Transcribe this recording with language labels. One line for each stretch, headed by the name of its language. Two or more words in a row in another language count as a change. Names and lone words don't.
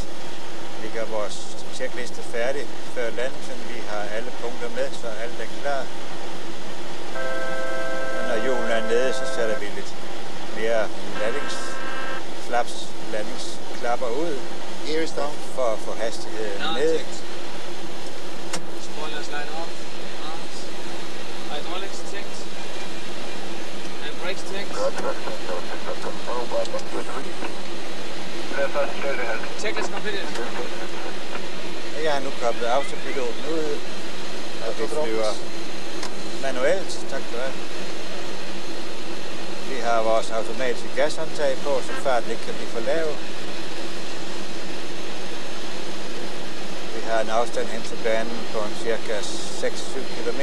Danish: Vi gør vores checkliste færdig før landelsen. Vi har alle punkter med, så alt er klar. Og når hjulene er nede, så sætter vi lidt mere landingsflaps, landingsklapper ud. For at få hastigheden ned.
English: Spoilers light off. Arms. Hydraulics checked. And brakes checked. Checklist completed.
Danish: Jeg har nu koblet autopiloten ud, og vi flyver manuelt. Tak for det. Vi har vores automatiske gashåndtag på, så farten ikke kan blive for lav. Vi har en afstand hen til banen på en cirka 6-7 km.